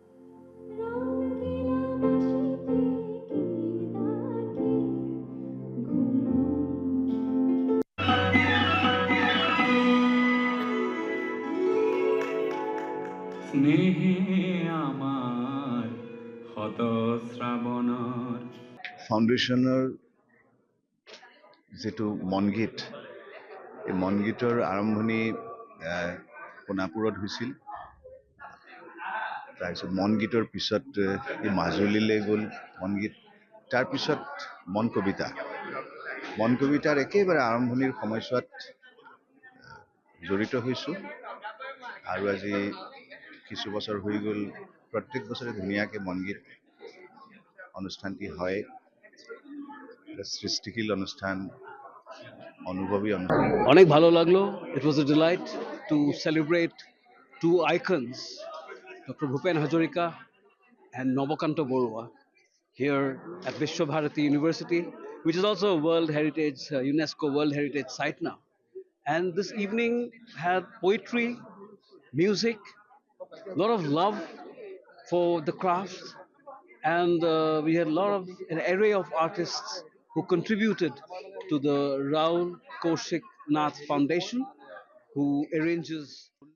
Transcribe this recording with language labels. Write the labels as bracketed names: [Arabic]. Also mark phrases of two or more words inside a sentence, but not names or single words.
[Assamese] স্নেহে আমার হত শ্রাবণৰ ফাউণ্ডেশ্যনৰ যিটো মনগীত, এই মনগীতৰ আৰম্ভণি সোণাপুৰত হৈছিল। তাৰপিছত মনগীতৰ পিছত এই মাজুলীলৈ গ'ল মনগীত, তাৰপিছত মন কবিতাৰ একেবাৰে আৰম্ভণিৰ সময়ছোৱাত জড়িত হৈছোঁ। আৰু আজি কিছু বছৰ হৈ গ'ল, প্ৰত্যেক বছৰে ধুনীয়াকৈ মনগীত অনুষ্ঠানটি হয়। সৃষ্টিশীল অনুষ্ঠান, অনুভবী অনুষ্ঠান। [Bangla] অনেক ভালো লাগলো। [English] It was a delight to celebrate two icons, Dr. Bhupen Hazarika and Nobakanta Borua, here at Vishwabharati University, which is also a World Heritage, UNESCO World Heritage Site now. And this evening had poetry, music, a lot of love for the craft, and we had a lot of an array of artists who contributed to the Rahul Kaushik Nath Foundation, who arranges